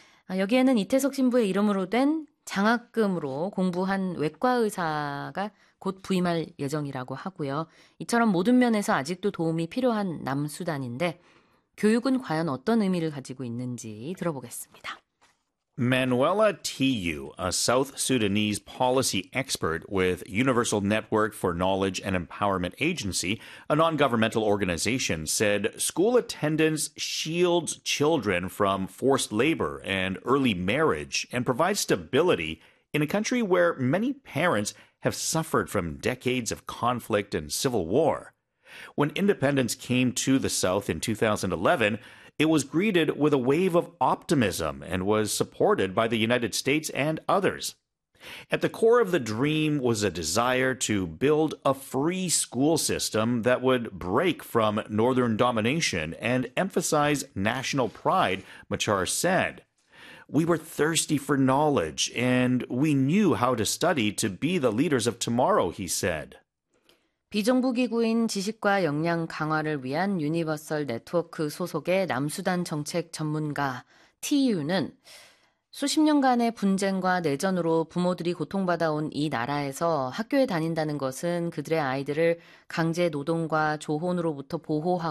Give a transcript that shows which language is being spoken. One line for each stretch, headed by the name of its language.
Korean: 여기에는 이태석 신부의 이름으로 된 장학금으로 공부한 외과 의사가 곧 부임할 예정이라고 하고요. 이처럼 모든 면에서 아직도 도움이 필요한 남수단인데, 교육은 과연 어떤 의미를 가지고 있는지 들어보겠습니다.
English: Manuela Tiu, a South Sudanese policy expert with Universal Network for Knowledge and Empowerment Agency, a non-governmental organization, said school attendance shields children from forced labor and early marriage and provides stability in a country where many parents have suffered from decades of conflict and civil war. When independence came to the South in 2011, it was greeted with a wave of optimism and was supported by the United States and others. At the core of the dream was a desire to build a free school system that would break from northern domination and emphasize national pride, Machar said. We were thirsty for knowledge, and we knew how to study to be the leaders of tomorrow, he said.
Korean: 비정부기구인 지식과 역량 강화를 위한 유니버설 네트워크 소속의 남수단 정책 전문가 TU는 수십 년간의 분쟁과 내전으로 부모들이 고통받아온 이 나라에서 학교에 다닌다는 것은 그들의 아이들을 강제 노동과 조혼으로부터 보호하고